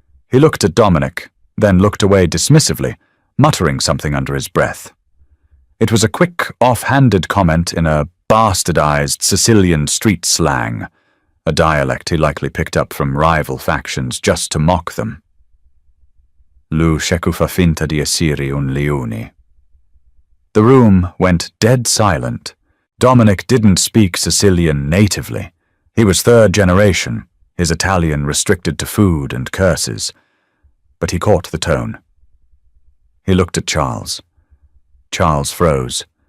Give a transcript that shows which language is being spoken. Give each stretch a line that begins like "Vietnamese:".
English: He looked at Dominic, then looked away dismissively, muttering something under his breath. It was a quick, off-handed comment in a bastardized Sicilian street slang, a dialect he likely picked up from rival factions just to mock them.
Italian: "Lu Sheku fa finta di essere un leone."
English: The room went dead silent. Dominic didn't speak Sicilian natively. He was 3rd generation, his Italian restricted to food and curses. But he caught the tone. He looked at Charles. Charles froze.